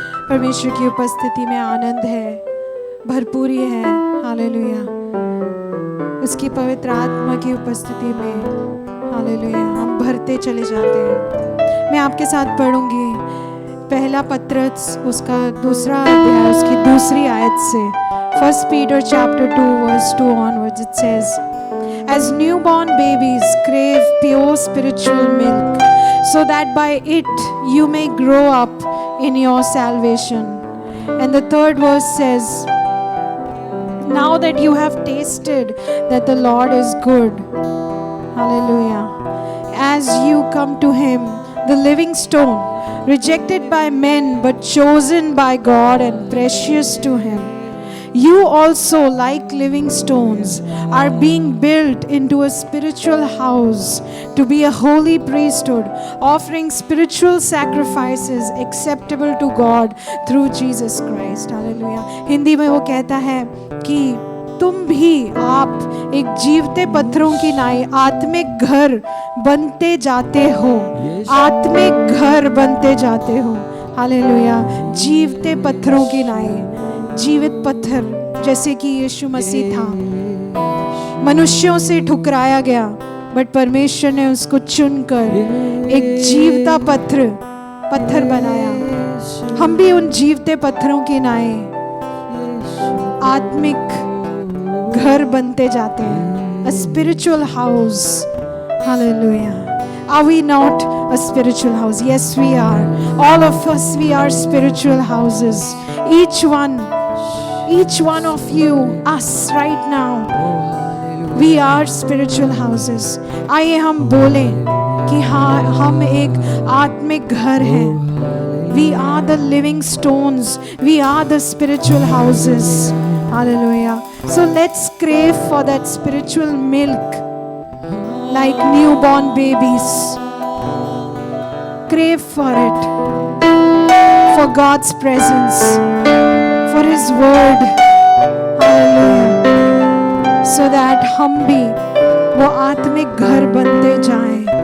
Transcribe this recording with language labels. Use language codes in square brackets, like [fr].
[hi] परमेश्वर की उपस्थिति में आनंद है, भरपूरी है। हालेलुया। उसकी पवित्र आत्मा की उपस्थिति में हालेलुया हम भरते चले जाते हैं। मैं आपके साथ पढ़ूंगी पहला पत्रस उसका दूसरा अध्याय उसकी दूसरी आयत से। [en] 1 Peter chapter 2 verse 2 onwards. It says, as newborn babies crave pure spiritual milk, so that by it you may grow up in your salvation. And the third verse says, now that you have tasted that the Lord is good, hallelujah, as you come to him, the living stone, rejected by men but chosen by God and precious to him, you also, like living stones, are being built into a spiritual house to be a holy priesthood, offering spiritual sacrifices acceptable to God through Jesus Christ. Hallelujah. [hi] Hindi में वो कहता है कि तुम भी आप एक जीवते पत्थरों की नाई आत्मिक घर बनते जाते हो, आत्मिक घर बनते जाते हो। हालेलुया। जीवते पत्थरों की नाई, जीवित पत्थर जैसे कि यीशु मसीह था, मनुष्यों से ठुकराया गया, बट परमेश्वर ने उसको चुनकर एक जीवता पत्थर बनाया। हम भी उन जीवते पत्थरों की नाई आत्मिक घर बनते जाते हैं। [en] A spiritual house. Hallelujah. Are we not a spiritual house? Yes, we are. All of us, we are spiritual houses. Each one of you, us right now, we are spiritual houses. [hi] आइए हम बोलें कि हाँ हम एक आत्मिक घर हैं। [en] We are the living stones. We are the spiritual houses. Hallelujah. So let's crave for that spiritual milk like newborn babies. Crave for it, for God's presence, for His word. Hallelujah. So that [hi] हम भी वो आत्मिक घर बनते जाएं.